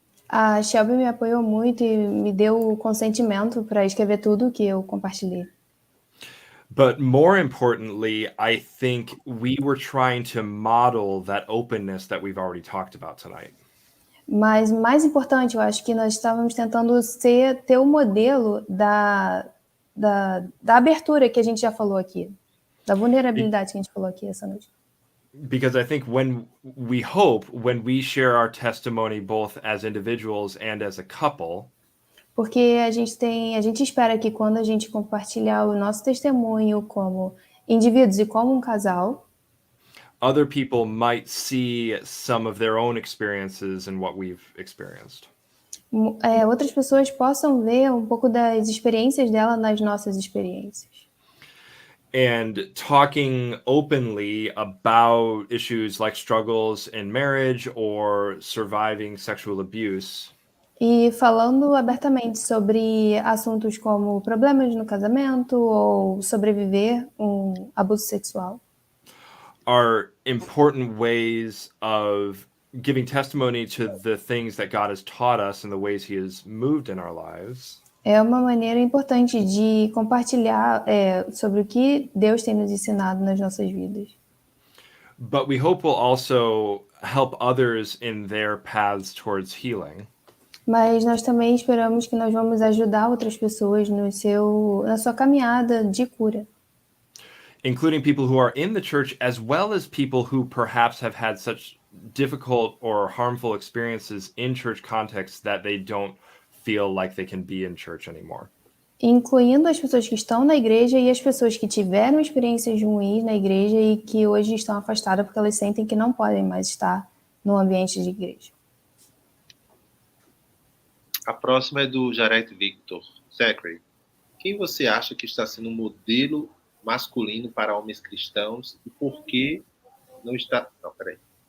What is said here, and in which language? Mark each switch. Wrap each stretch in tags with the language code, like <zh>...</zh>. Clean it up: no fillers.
<pt>A Shelby me apoiou muito e me deu o consentimento para escrever tudo que eu compartilhei.</pt> <en>But more importantly, I think we were trying to model that openness that we've already talked about tonight.</en> <pt>Mas mais importante, eu acho que nós estávamos tentando ter o modelo da abertura que a gente já falou aqui, da vulnerabilidade que a gente falou aqui essa noite.</pt> <en>Because I think when we share our testimony both as individuals and as a couple,</en> <pt>porque a gente espera que quando a gente compartilhar o nosso testemunho como indivíduos e como um casal,</pt> <en>other people might see some of their own experiences in what we've experienced.</en> <pt>Outras pessoas possam ver um pouco das experiências dela nas nossas experiências.</pt> <en>And talking openly about issues like struggles in marriage or surviving sexual abuse.</en> <pt>E falando abertamente sobre assuntos como problemas no casamento ou sobreviver um abuso sexual.</pt> <en>Are important ways of giving testimony to the things that God has taught us and the ways he has moved in our lives.</en> <pt>É uma maneira importante de compartilhar sobre o que Deus tem nos ensinado nas nossas vidas.</pt> <en>But we hope will also help others in their paths towards healing.</en> <pt>Mas nós também esperamos que nós vamos ajudar outras pessoas na sua caminhada de cura.</pt> <en>Including people who are in the church as well as people who perhaps have had such difficult or harmful experiences in church contexts that they don't feel like they can be in church anymore.</en> <pt>Incluindo as pessoas que estão na igreja e as pessoas que tiveram experiências ruins na igreja e que hoje estão afastadas porque elas sentem que não podem mais estar no ambiente de igreja. A próxima é do Jared Victor. Zachary, quem você acha que está sendo um modelo masculino para homens cristãos e por que não está... Não, peraí.</pt>